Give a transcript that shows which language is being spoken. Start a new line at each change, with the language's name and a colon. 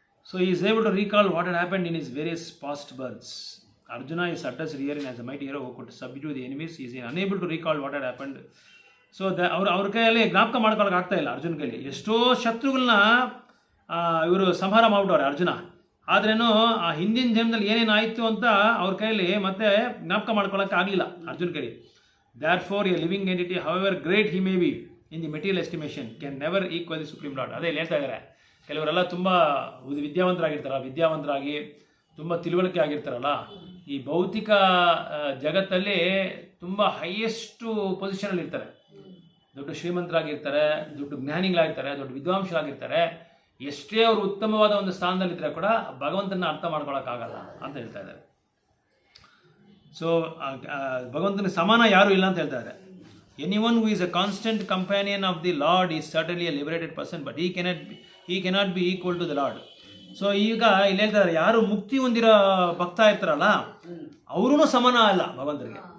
English: So he is able to recall what had happened in his various past births. Arjuna is addressed here as a mighty hero who could subdue the enemies. He is unable to recall what had happened.
Kannada: So ಅವ್ರ ಕೈಯಲ್ಲಿ ಜ್ಞಾಪಕ ಮಾಡ್ಕೊಳಕ್ಕೆ ಆಗ್ತಾ ಇಲ್ಲ ಅರ್ಜುನ ಕೈಯಲ್ಲಿ. ಎಷ್ಟೋ ಶತ್ರುಗಳನ್ನ ಇವರು ಸಂಹಾರ ಮಾಡ್ಬಿಟ್ಟವ್ರೆ ಅರ್ಜುನ, ಆದ್ರೇನು ಆ ಹಿಂದಿನ ಜನ್ಮದಲ್ಲಿ ಏನೇನಾಯಿತು ಅಂತ ಅವ್ರ ಕೈಯಲ್ಲಿ ಮತ್ತೆ ಜ್ಞಾಪಕ ಮಾಡ್ಕೊಳಕ್ಕೆ ಆಗಲಿಲ್ಲ ಅರ್ಜುನ ಕೈಲಿ.
English: Therefore a living entity, however great he may be in the material estimation, can never equal the supreme lord.
Kannada: ಅದೇ ಹೇಳ್ತಾ ಇದ್ದಾರೆ. ಕೆಲವರೆಲ್ಲ ತುಂಬ ವಿದ್ಯಾವಂತರಾಗಿ ತುಂಬ ತಿಳುವಳಿಕೆ ಆಗಿರ್ತಾರಲ್ಲ, ಈ ಭೌತಿಕ ಜಗತ್ತಲ್ಲಿ ತುಂಬ ಹೈಯೆಸ್ಟು ಪೊಸಿಷನಲ್ಲಿ ಇರ್ತಾರೆ, ದೊಡ್ಡ ಶ್ರೀಮಂತರಾಗಿರ್ತಾರೆ, ದೊಡ್ಡ ಜ್ಞಾನಿಗಳಾಗಿರ್ತಾರೆ, ದೊಡ್ಡ ವಿದ್ವಾಂಸರಾಗಿರ್ತಾರೆ. ಎಷ್ಟೇ ಅವರು ಉತ್ತಮವಾದ ಒಂದು ಸ್ಥಾನದಲ್ಲಿದ್ದರೆ ಕೂಡ ಭಗವಂತನ ಅರ್ಥ ಮಾಡ್ಕೊಳಕ್ಕಾಗಲ್ಲ ಅಂತ ಹೇಳ್ತಾ ಇದ್ದಾರೆ. ಸೊ ಭಗವಂತನ ಸಮಾನ ಯಾರೂ ಇಲ್ಲ ಅಂತ ಹೇಳ್ತಾ ಇದ್ದಾರೆ.
English: Anyone who is a constant companion of the Lord is certainly a liberated person, but he cannot be equal to the Lord.
Kannada: So ಈಗ ಇಲ್ಲಿ ಹೇಳ್ತಾರೆ, ಯಾರು ಮುಕ್ತಿ ಹೊಂದಿರೋ ಭಕ್ತ ಇರ್ತಾರಲ್ಲ ಅವರೂ ಸಮಾನ ಅಲ್ಲ ಭಗವಂತನಿಗೆ.